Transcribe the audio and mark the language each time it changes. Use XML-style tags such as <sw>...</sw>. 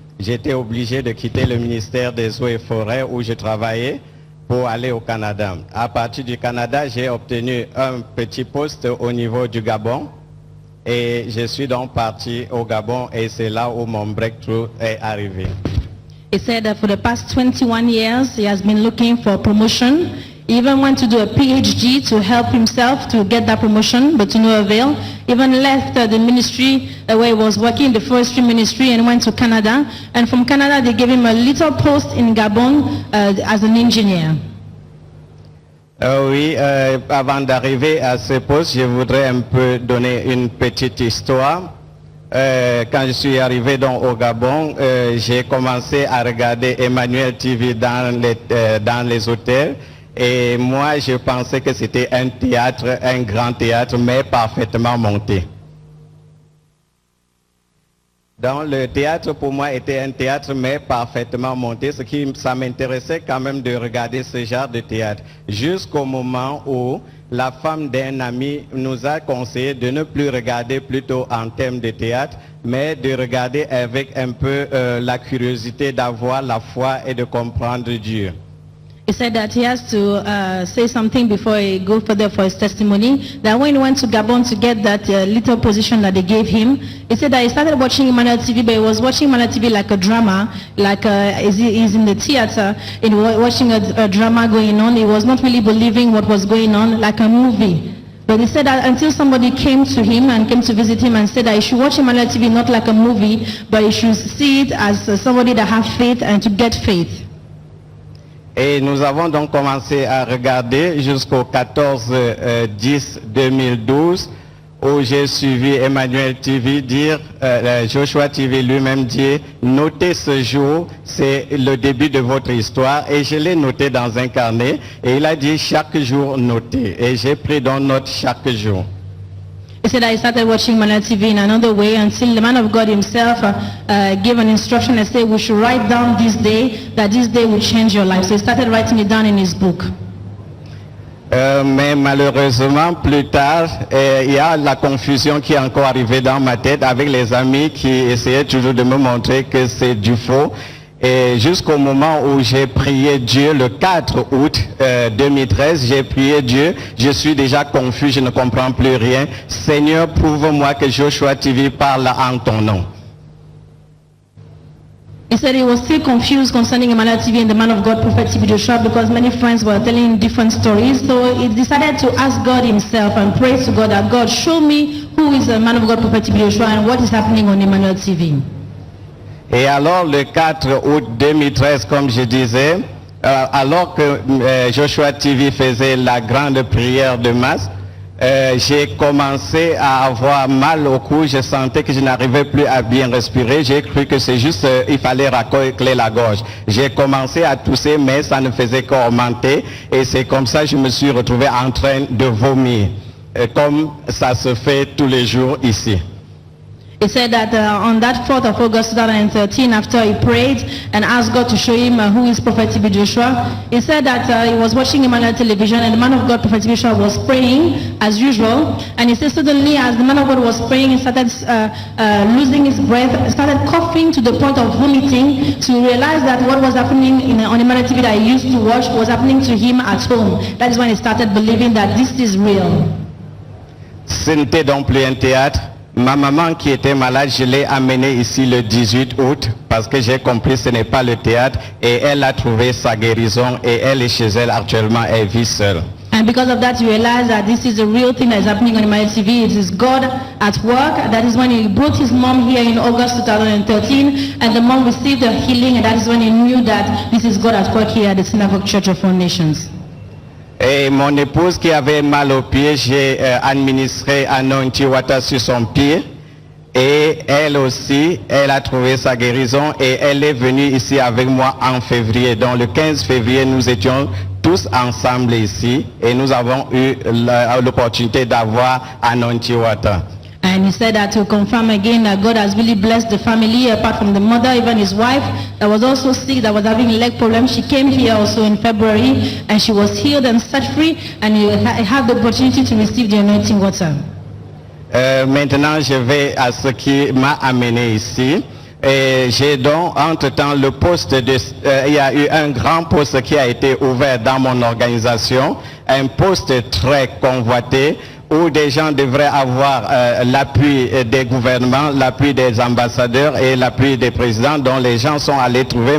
<fr>J'étais obligé de quitter le ministère des Eaux et Forêts où je travaillais pour aller au Canada. À partir du Canada, j'ai obtenu un petit poste au niveau du Gabon et je suis donc parti au Gabon et c'est là où mon breakthrough est arrivé.</fr> <en>He said that for the past 21 years, he has been looking for promotion. He even went to do a PhD to help himself to get that promotion, but to no avail. Even left the ministry where he was working, the forestry ministry, and went to Canada. And from Canada, they gave him a little post in Gabon as an engineer.</en> <fr>Oui, avant d'arriver à ce poste, je voudrais un peu donner une petite histoire. Quand je suis arrivé donc au Gabon, j'ai commencé à regarder Emmanuel TV dans les hôtels. Et moi, je pensais que c'était un théâtre, un grand théâtre, mais parfaitement monté. Donc le théâtre pour moi était un théâtre, mais parfaitement monté, ça m'intéressait quand même de regarder ce genre de théâtre. Jusqu'au moment où la femme d'un ami nous a conseillé de ne plus regarder plutôt en termes de théâtre, mais de regarder avec un peu la curiosité d'avoir la foi et de comprendre Dieu.</fr> <en>He said that he has to say something before he goes further for his testimony. That when he went to Gabon to get that little position that they gave him, he said that he started watching Emmanuel TV, but he was watching Emmanuel TV like a drama, like he's in the theater, watching a drama going on. He was not really believing what was going on, like a movie. But he said that until somebody came to him and came to visit him and said that he should watch Emmanuel TV not like a movie, but he should see it as somebody that has faith and to get faith.</en> <fr>Et nous avons donc commencé à regarder jusqu'au 14-10-2012 où j'ai suivi Emmanuel TV dire, Joshua TV lui-même dit, notez ce jour, c'est le début de votre histoire. Et je l'ai noté dans un carnet et il a dit chaque jour noter. Et j'ai pris donc note chaque jour.</fr> <en>He said that he started watching Emmanuel TV in another way until the man of God himself gave an instruction and said we should write down this day, that this day will change your life. So he started writing it down in his book.</en> <fr>Mais malheureusement, plus tard, il y a la confusion qui est encore arrivée dans ma tête avec les amis qui essayaient toujours de me montrer que c'est du faux. Et jusqu'au moment où j'ai prié Dieu, le 4 août 2013, j'ai prié Dieu, je suis déjà confus, je ne comprends plus rien. Seigneur, prouve-moi que Joshua TV parle en ton nom.</fr> <en>He said he was still confused concerning Emmanuel TV and the man of God, Prophet TB Joshua, because many friends were telling him different stories. So he decided to ask God himself and pray to God that God, show me who is the man of God, Prophet TB Joshua, and what is happening on Emmanuel TV.</en> <fr>Et alors le 4 août 2013, comme je disais, alors que Joshua TV faisait la grande prière de masse, j'ai commencé à avoir mal au cou, je sentais que je n'arrivais plus à bien respirer, j'ai cru que c'est juste, il fallait racler la gorge. J'ai commencé à tousser, mais ça ne faisait qu'augmenter, et c'est comme ça que je me suis retrouvé en train de vomir, comme ça se fait tous les jours ici.</fr> <en>He said that on that 4th of August 2013, after he prayed and asked God to show him who is Prophet TB Joshua, he said that he was watching Emmanuel television and the man of God, Prophet TB Joshua, was praying as usual. And he said suddenly as the man of God was praying, he started losing his breath, started coughing to the point of vomiting, to realize that what was happening on Emmanuel TV that he used to watch was happening to him at home. That is when he started believing that this is real.</en> <fr>Ce n'était donc plus un théâtre. Ma maman qui était malade, je l'ai amenée ici le 18 août parce que j'ai compris que ce n'est pas le théâtre et elle a trouvé sa guérison et elle est chez elle actuellement, elle vit seule.</fr> <en>And because of that, you realize that this is a real thing that is happening on Emmanuel TV. It is God at work. That is when he brought his mom here in August 2013 and the mom received a healing, and that is when he knew that this is God at work here at the Synagogue Church of All Nations.</en> <fr>Et mon épouse qui avait mal au pied, j'ai administré un anti-water sur son pied. Et elle aussi, elle a trouvé sa guérison et elle est venue ici avec moi en février. Donc le 15 février, nous étions tous ensemble ici et nous avons eu l'opportunité d'avoir un anti-water.</fr> <en>And he said that to confirm again that God has really blessed the family, apart from the mother, even his wife that was also sick, that was having leg problems. She came here also in February and she was healed and set free, and he had the opportunity to receive the anointing water.</en> <fr>Maintenant, je vais à ce qui m'a amené ici. Et j'ai donc, entre-temps, le poste de... il y a eu un grand poste qui a été ouvert dans mon organisation, un poste très convoité, où des gens devraient avoir l'appui des gouvernements, l'appui des ambassadeurs et l'appui des présidents dont les gens sont allés trouver.</fr>